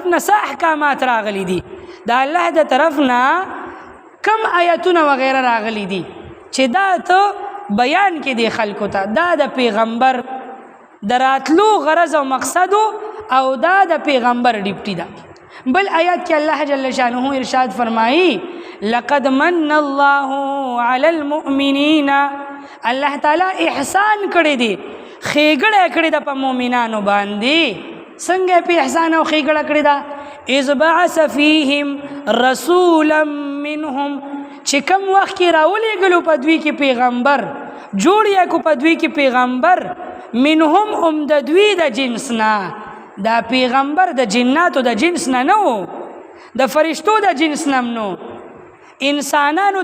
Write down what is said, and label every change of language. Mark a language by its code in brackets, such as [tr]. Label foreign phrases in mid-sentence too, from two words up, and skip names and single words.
[ps] نه څه احکامات راغلي دي د الله د طرف نه کم آیتونه وغیره راغلي دي چې دا ته بیان کې دی خلکو ته دا د پیغمبر د راتلو غرض او مقصد او دا د پیغمبر ډیوټي ده بل آیات کې الله [ar] جل شانه [ps] ارشاد فرمایي [ar] لقد من الله على المؤمنين [ps] الله تعالی احسان کړی دی خېګړه کړی ده په مؤمنانو باندې څنګه په احسان او خېګړه کړی ده [ar] اذ بعث فيهم رسولا منهم [ps] چې کوم وخت کې راولېږلو په دوی کې پیغمبر جوړ یې کو په دوی کې پیغمبر منهم د دوی د جنس نه دا پیغمبر د جناتو د جنس نه نو د فرشتو د جنس نه نو انسانانو